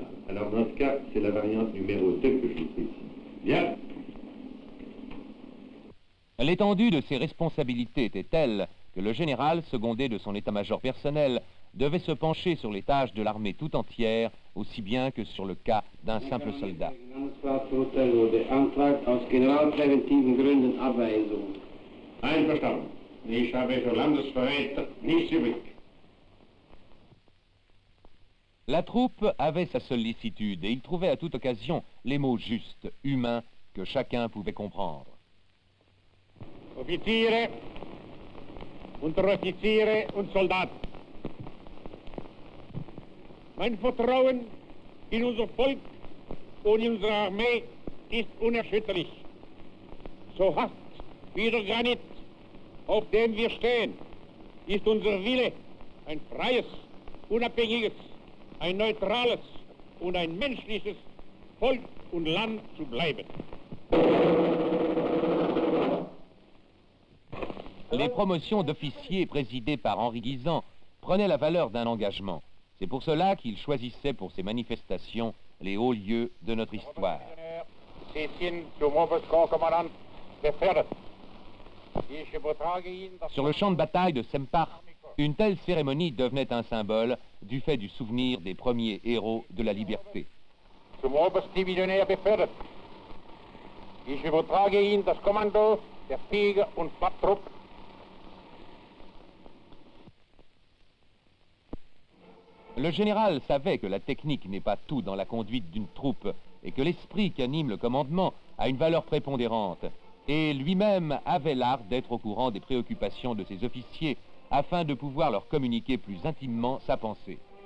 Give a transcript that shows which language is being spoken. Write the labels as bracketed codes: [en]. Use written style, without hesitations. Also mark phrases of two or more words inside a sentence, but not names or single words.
[fr] Alors, dans ce cas, c'est la variante numéro 2 que je vous précise. Bien. L'étendue de ses responsabilités était telle que le général, secondé de son état-major personnel, devait se pencher sur les tâches de l'armée tout entière, aussi bien que sur le cas d'un simple soldat. [de] Einverstanden. Ich habe für Landesverräter nichts übrig. [fr] La troupe avait sa sollicitude et il trouvait à toute occasion les mots justes, humains, que chacun pouvait comprendre. [de] Offiziere, Unteroffiziere und Soldaten. Mein Vertrauen in unser Volk und in unsere Armee ist unerschütterlich. So hart wie der Granit, auf dem wir stehen, ist unser Wille, ein freies, unabhängiges, ein neutrales und ein menschliches Volk und Land zu bleiben. [fr] Les promotions d'officiers présidées par Henri Guisan prenaient la valeur d'un engagement. C'est pour cela qu'il choisissait pour ces manifestations les hauts lieux de notre histoire. Sur le champ de bataille de Sempach, une telle cérémonie devenait un symbole du fait du souvenir des premiers héros de la liberté. [de] Zum Oberstdivisionär befördert. Ich übertrage Ihnen das Kommando der Tiger- und Papptruppe. [fr] Le général savait que la technique n'est pas tout dans la conduite d'une troupe et que l'esprit qui anime le commandement a une valeur prépondérante. Et lui-même avait l'art d'être au courant des préoccupations de ses officiers afin de pouvoir leur communiquer plus intimement sa pensée.